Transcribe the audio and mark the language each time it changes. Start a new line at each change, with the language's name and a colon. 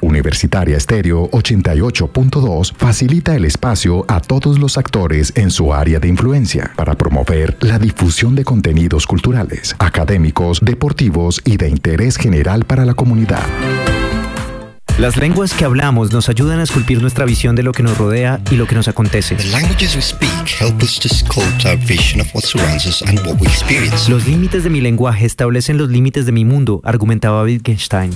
Spanish: Universitaria Estéreo 88.2 facilita el espacio a todos los actores en su área de influencia para promover la difusión de contenidos culturales, académicos, deportivos y de interés general para la comunidad. Las lenguas que hablamos nos ayudan a esculpir nuestra visión de lo que nos rodea y lo que nos acontece.
English: The languages we speak help us to sculpt our vision of what surrounds us and what we experience.
Spanish: Los límites de mi lenguaje establecen los límites de mi mundo, argumentaba Wittgenstein.